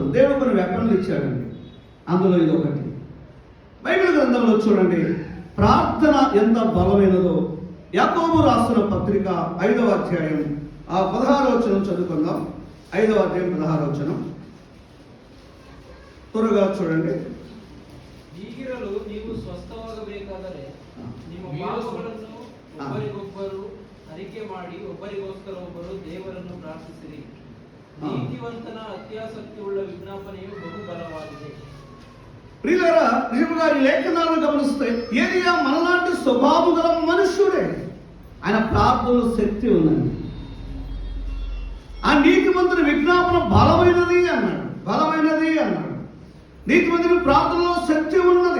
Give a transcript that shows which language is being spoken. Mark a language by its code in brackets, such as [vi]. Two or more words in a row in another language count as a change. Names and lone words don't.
[te] దేవుడు కొన్ని వెపన్లు ఇచ్చాడండి, అందులో ఇది ఒకటి. బైబిల్ గ్రంథంలో చూడండి, ప్రార్థన ఎంత బలమైనదో. యాకోబు రాసిన పత్రిక 5వ అధ్యాయం 16వ వచనం చదువుకుందాం. 5వ అధ్యాయం 16వ వచనం త్వరగా చూడండి. [kn] ಈಗಿರಲು ನೀವು ಸ್ವಸ್ಥವಾಗಬೇಕಾದರೆ ನಿಮ್ಮ ಪಾಪಗಳನ್ನು ಒಬ್ಬರಿಗೊಬ್ಬರು ಅರಿಕೆ ಮಾಡಿ ಒಬ್ಬರಿಗೋಸ್ಕರ ಒಬ್ಬರು ದೇವರನ್ನು ಪ್ರಾರ್ಥಿಸಿರಿ. ನೀತಿವಂತನ ಅತ್ಯಾಸಕ್ತಿ ಉಳ್ಳ ವಿಜ್ಞಾಪನೆಯು ಬಹು ಬಲವಾಗಿದೆ. [te] ప్రియులారా, నిజంగా ఈ లేఖనాలను గమనిస్తే ఏలియా మనలాంటి స్వభావం గల మనుష్యుడే. ఆయన ప్రార్థనలో శక్తి ఉందండి. ఆ నీతిమంతుని విజ్ఞాపన బలమైనది అన్నాడు, బలమైనది అన్నాడు. నీతిమంతుని ప్రార్థనలో శక్తి ఉన్నది.